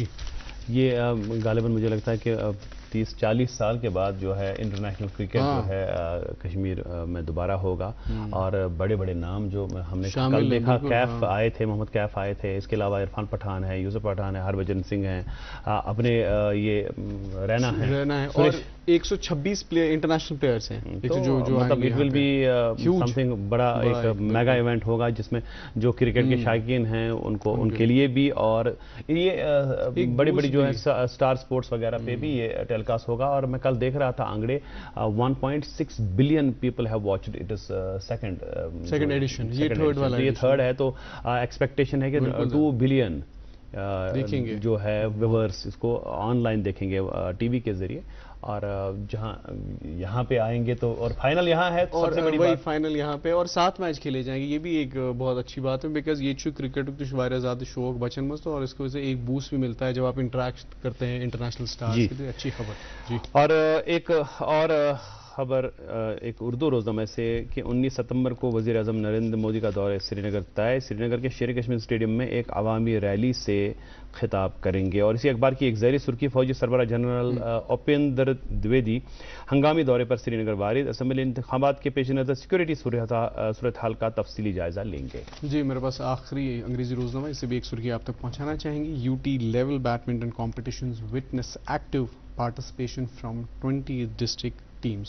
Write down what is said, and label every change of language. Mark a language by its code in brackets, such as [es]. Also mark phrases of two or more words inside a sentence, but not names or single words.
[ur] یہ غالباً مجھے لگتا ہے کہ 30-40 سال کے بعد جو ہے [en] international cricket [ur] جو ہے کشمیر میں دوبارہ ہوگا، اور بڑے بڑے نام جو ہم نے کل دیکھا، کیف آئے تھے، محمد کیف آئے تھے، اس کے علاوہ عرفان پٹھان ہے، یوسف پٹھان ہے، ہربھجن سنگھ ہیں، اپنے یہ رینا ہے اور 126 [en] international players [ur] ہیں. [en] مطلب it will be something, [ur] بڑا ایک [en] mega event [ur] ہوگا جس میں جو کرکٹ کے شائقین ہیں ان کے لیے بھی، اور یہ بڑی بڑی جو ہے سٹار سپورٹس وغیرہ پہ بھی یہ ٹیلی کاسٹ ہوگا. اور میں کل دیکھ رہا تھا انگڑے 1.6 [en] billion people have watched it. is second edition, [ur] یہ تھرڈ ہے، تو ایکسپیکٹیشن ہے کہ 2 بلین جو ہے ویورز اس کو آن لائن دیکھیں گے ٹی وی کے ذریعے. اور جہاں یہاں پہ آئیں گے تو، اور فائنل یہاں ہے، اور وہی فائنل یہاں پہ، اور 7 میچ کھیلے جائیں گے. یہ بھی ایک بہت اچھی بات ہے، بیکاز یہ کرکٹ تو [ks] واریاہ زیادہ شوق بچن مز، [ur] تو اور اس کی وجہ سے ایک بوسٹ بھی ملتا ہے جب آپ انٹریکٹ کرتے ہیں [en] international stars [ur] کے لیے. اچھی خبر. جی اور ایک اور خبر ایک اردو روزنامے سے کہ 19 ستمبر کو وزیر اعظم نریندر مودی کا دورہ سری نگر طے. سری نگر کے شیر کشمیر اسٹیڈیم میں ایک عوامی ریلی سے خطاب کریں گے. اور اسی اخبار کی ایک ذیلی سرخی، فوجی سربراہ جنرل اپیندر دویدی ہنگامی دورے پر سری نگر وارد. اسمبلی انتخابات کے پیش نظر سیکورٹی صورتحال کا تفصیلی جائزہ لیں گے. جی میرے پاس آخری انگریزی روزنامہ، اس سے بھی ایک سرخی آپ تک پہنچانا چاہیں گے. [en] UT level badminton competitions witness active participation from 20 district teams.